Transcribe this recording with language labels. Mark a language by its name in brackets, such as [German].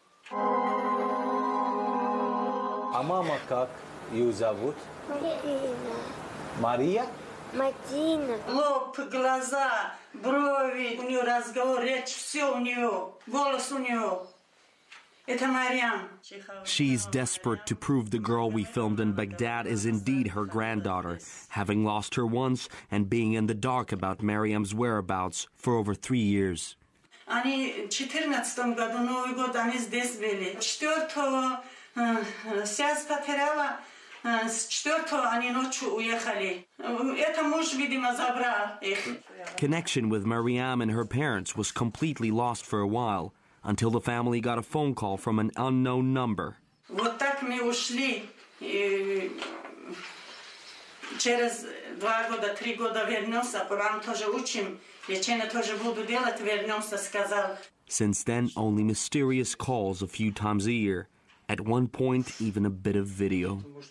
[Russian] А мама как ее зовут? Марина. Мария? Мадина. Лоб, глаза, брови, у нее разговор, речь, все у нее, голос у нее. [English] She's desperate to prove the girl we filmed in Baghdad is indeed her granddaughter, having lost her once and being in the dark about Mariam's whereabouts for over 3 years. [Russian] Они в 14 году, Новый год, они здесь были. 4-го связь потеряла, С 4 они ночью уехали. Это муж, видимо, забрал их. [English] Connection with Mariam and her parents was completely lost for a while until the family got a phone call from an unknown number. [Russian] Вот так мы ушли. Через 2 года, 3 года вернулся. Коран тоже учим. Лечение тоже буду делать. Вернулся, сказал. [English] Since then, only mysterious calls a few times a year. At one point, even a bit of video.